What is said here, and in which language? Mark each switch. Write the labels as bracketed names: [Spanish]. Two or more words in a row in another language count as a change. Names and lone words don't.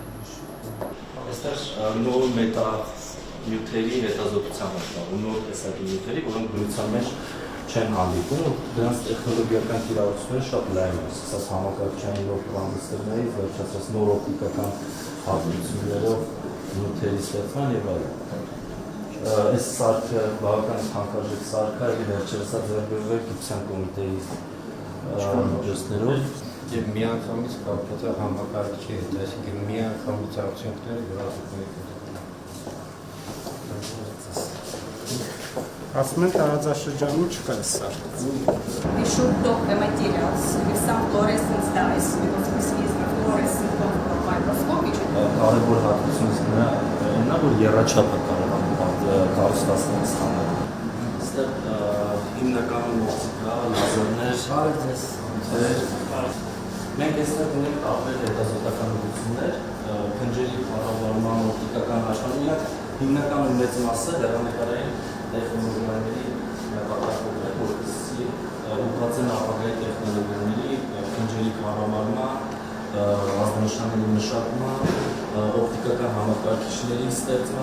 [Armenian] Այստեղ նոր մետանյութերի հետազոտության մասնավոր նոր տեսակի նյութերի, որոնք բնության մեջ չեն հանդիպում, դրանց տեխնոլոգիական կիրառությունները շատ լայն են, սկսած համակարգչային նոր տրանզիստորներից, վերջացած նոր օպտիկական հատկություններով նյութերի ստեղծման եւ այլն։ Այս սարքը բավական թանկարժեք սարք է, վերջերս ձեռքբերվել գիտության կոմիտեի միջոցներով Եվ միանգամից կապված է համակարգչի հետ, այսինքն միանգամից արդյունքները գրաֆիկների ասում են տարածաշրջանում չկա այս սարքը։ [English] We should talk the materials with some fluorescence dyes because this is the fluorescent microscope which [Armenian] կարևոր հատկությունից նրան է, որ եռաչափը կարող է կառուցվածքներ ստանալ։ Այստեղ հիմնականում օպտիկա, լազերներ, մենք այստեղ ունենք տարբեր հետազոտական ուղղություններ, փնջերի կառավարման, օպտիկական աշխատանք, հիմնականում մեծ մասը հեռանկարային տեխնոլոգիաների նպատակով է, որպեսզի ուղղված են ապագայի տեխնոլոգիաների փնջերի կառավարման, ազդանշանների մշակման, օպտիկական համակարգիչների ստեղծման,